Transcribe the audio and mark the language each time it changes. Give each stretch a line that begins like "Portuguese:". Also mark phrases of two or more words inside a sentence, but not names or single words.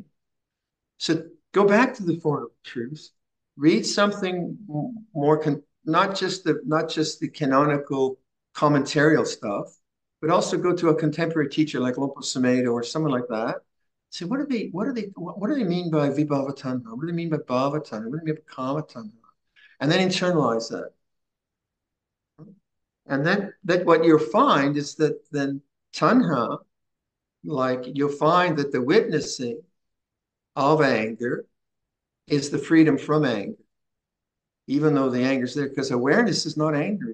English: So go back to the Four Noble Truths, read something more, not just the canonical commentarial stuff, but also go to a contemporary teacher like Lompo Sumedho or someone like that. Say, what do they mean by
Pali: vibhava tanha?
English: What do they mean by
Pali: bhava tanha?
English: What do they mean by
Pali: kama tanha?
English: And then internalize that. And then what you'll find is that then tanha, like you'll find that the witnessing of anger is the freedom from anger, even though the anger is there, because awareness is not angry.